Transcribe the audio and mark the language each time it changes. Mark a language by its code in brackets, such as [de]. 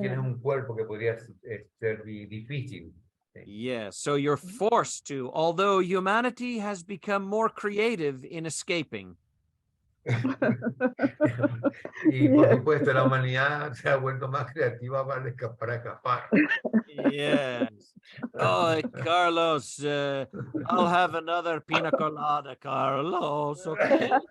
[es] tienes un cuerpo que podría ser difícil. [en] Yes, so you're forced to, although humanity has become more creative in escaping. [es] Y por [en] Yeah. [es] supuesto, la humanidad se ha vuelto más creativa para escapar. [en] Yes. Oh, Carlos, I'll have another pina colada, Carlos, okay?